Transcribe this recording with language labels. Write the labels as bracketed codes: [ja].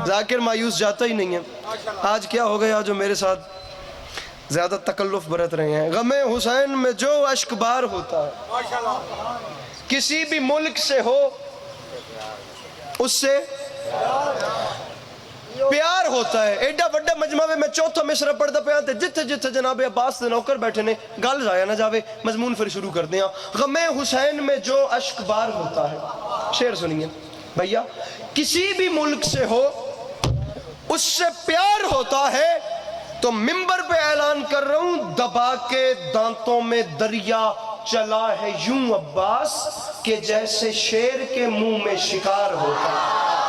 [ur] ذاکر مایوس جاتا ہی نہیں ہے. آج کیا ہو گیا جو میرے ساتھ زیادہ تکلف برت رہے ہیں. غم حسین میں جو اشک بار ہوتا ہے کسی بھی ملک سے ہو اس سے پیار ہوتا ہے. [pa] ایڈا وڈا مجمع میں چوتھا مصرع پڑھدا پیا تے جتھے جتھے جناب عباس دے نوکر بیٹھے نے گل ضائع نہ جاوے. [ur] مضمون پھر شروع کر دیا. غم حسین میں جو اشک بار ہوتا ہے. شعر سنیے بھیا. کسی بھی ملک سے ہو اس سے پیار ہوتا ہے تو منبر پہ اعلان کر رہا ہوں دبا کے دانتوں میں دریا چلا ہے یوں عباس کہ جیسے شیر کے منہ میں شکار ہوتا ہے.